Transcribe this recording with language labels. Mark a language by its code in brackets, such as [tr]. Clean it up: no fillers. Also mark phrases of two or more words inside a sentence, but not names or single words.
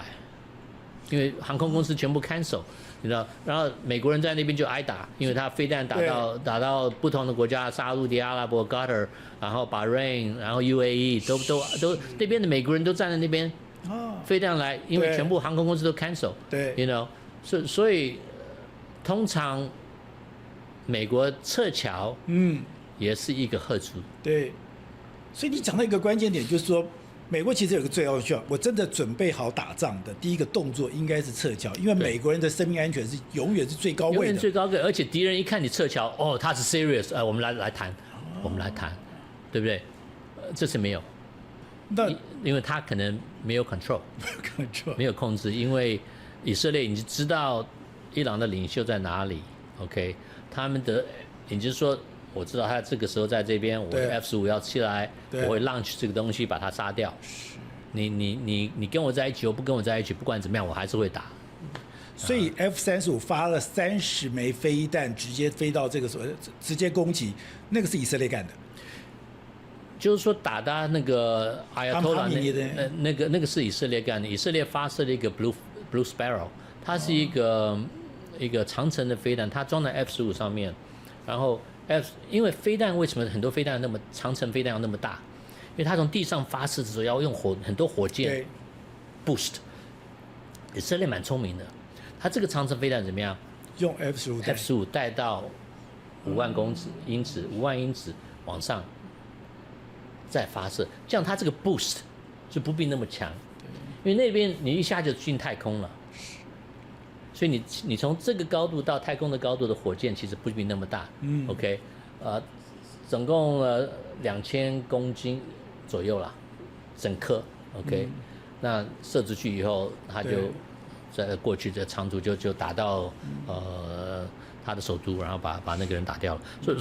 [zh] 因為航空公司全部 cancel， 你知道，然後美國人在那邊就挨打，因為他飛彈打到不同的國家，沙烏地阿拉伯、Qatar， 然後 Bahrain， 然後 UAE 都那邊的美國人都站在那邊，飛彈來，因為全部航空公司都 cancel， 對 ， [en] you know， [zh] 所以通常美國撤僑，也是一個嚇阻，對，所以你講到一個關鍵點，就是說。美國其實有個最要求，我真的準備好打仗的第一個動作應該是撤僑，因為美國人的生命安全是永遠是最高位的，永遠最高位，而且敵人一看你撤僑，他是 serious， 我們來談，我們來談，對不對？這次沒有， 因為他可能沒有 control，沒有控制，因為以色列已經知道伊朗的領袖在哪裡 ，OK， 他們的也就是說，我知道他這個時候在這邊，我 F-15要起來，我會 launch 這個東西把它殺掉。你跟我在一起，我不跟我在一起，不管怎麼樣，我還是會打。所以 F-35发了30枚飛彈，直接飛到這個所謂直接攻擊，那個是以色列幹的。就是說打到那個 Ayatollah 那個是以色列幹的，以色列發射了一個 Blue Sparrow， 它是一個長程的飛彈，它裝在 F-15 上面，然後因為飛彈為什麼很多飛彈那麼長程飛彈要那麼大？因為它從地上發射的時候要用很多火箭 boost。以色列蠻聰明的，它這個長程飛彈怎麼樣？用 F-15 帶到5萬英尺往上再發射，這樣它這個 boost 就不必那麼強，因為那邊你一下就進太空了，所以你從這個高度到太空的高度的火箭其實不必那麼大。OK， 總共 2000公斤左右啦，整顆 OK，那射出去以後，它就在過去的長途就打到他的首都，然後把那個人打掉了。